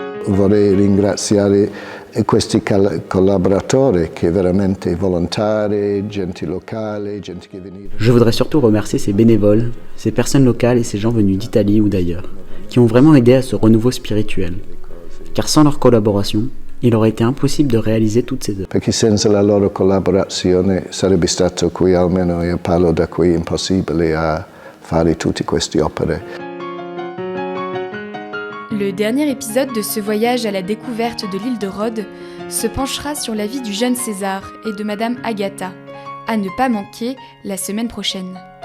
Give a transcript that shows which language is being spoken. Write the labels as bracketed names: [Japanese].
[Italian] Vorrei ringraziare questi collaboratori che veramente volontari, gente locale, gente che veniva. [French] Je voudrais surtout remercier ces bénévoles, ces personnes locales et ces gens venus d'Italie ou d'ailleurs, qui ont vraiment aidé à ce renouveau spirituel. Car sans leur collaboration, il aurait été impossible de réaliser toutes ces œuvres. [Italian] Perché senza la loro collaborazione sarebbe stato qui, almeno io parlo da qui, impossibile a fare tutte queste opere. [French] Le dernier épisode de ce voyage à la découverte de l'île de Rhodes se penchera sur la vie du jeune César et de Madame Agatha, à ne pas manquer la semaine prochaine.